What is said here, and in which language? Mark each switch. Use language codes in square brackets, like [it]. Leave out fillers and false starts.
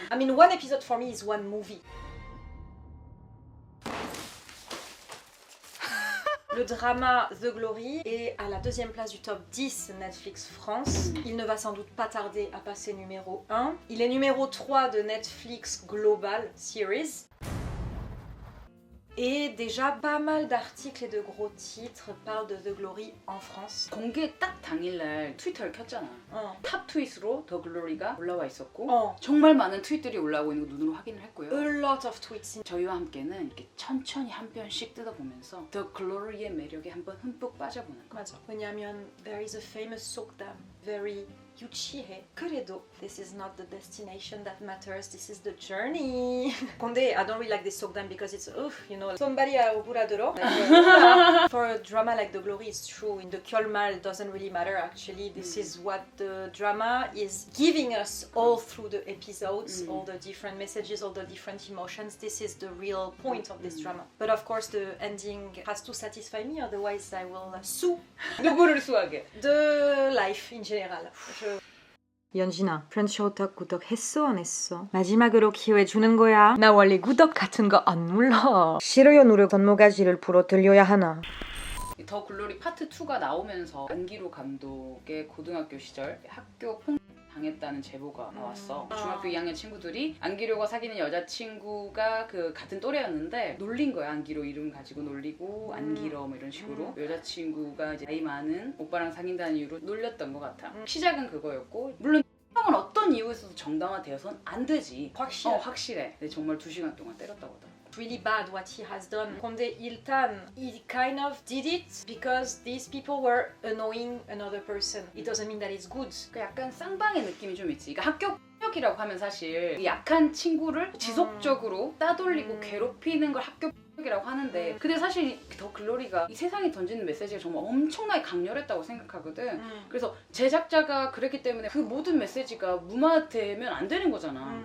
[en] I mean, one episode for me is one movie. [fr] Le drama The Glory est à la deuxième place du top 10 Netflix France. Il ne va sans doute pas tarder à passer numéro 1. Il est numéro 3 de Netflix Global Series. Et déjà pas mal d'articles et de gros titres parlent de The Glory en France. [ko] 공개 딱 당일날 트위터를 켰잖아. 탑 트윗으로 더글로리가 올라와 있었고 정말 많은 트윗들이 올라오고 있는 거 눈으로 확인을 했고요. [en] A lot of tweets. [ko] 저희와 함께는 이렇게 천천히 한 편씩 뜯어보면서 더 글로리의 매력에 한번 흠뻑 빠져보는 거. 맞아. 왜냐면 [en] there is a famous 속담, very [ko] 유치해. 그래도 [en] this is not the destination that matters, this is the journey. [ko] 근데 [en] I don't really like this 속담 because it's you know, somebody [ko] 억울하더러. [en] For a drama like The Glory, it's true. In the 결말 doesn't really matter actually. This is what the drama is giving us all through the episodes, all the different messages, all the different emotions. This is the real point of this drama. But of course the ending has to satisfy me, otherwise I will sue. [ko] 누구를 수하게? [en] The life in general. [ko] 연진아, 프렌치호떡 구독했어 안 했어? 마지막으로 기회 주는 거야. 나 원래 구독 같은 거 안 눌러. 싫어요 누르 건모가지를 불어 들려야 하나. 더 글로리 파트 2가 나오면서 안기로 감독의 고등학교 시절 학교 폭력 당했다는 제보가 나왔어. 중학교 2학년 친구들이 안기로가 사귀는 여자친구가 그 같은 또래였는데 놀린 거야. 안기로 이름 가지고 놀리고 안기로 뭐 이런 식으로 여자친구가 이제 나이 많은 오빠랑 사귄다는 이유로 놀렸던 것 같아. 시작은 그거였고 물론 형은 어떤 이유에서도 정당화되어서는 안 되지. 확실해. 근데 정말 2시간 동안 때렸다고 하더라고. [en] Really bad what he has done. [ko] 근데 일단 [en] he kind of did it because these people were annoying another person. It doesn't mean that it's good. [ko] 그 약간 쌍방의 느낌이 좀 있지. 그러니까 학교 폭력이라고 하면 사실 약한 친구를 지속적으로 따돌리고 괴롭히는 걸 학교 폭력이라고 하는데 근데 사실 더 글로리가 이 세상에 던지는 메시지가 정말 엄청나게 강렬했다고 생각하거든. 그래서 제작자가 그랬기 때문에 그 모든 메시지가 무마되면 안 되는 거잖아.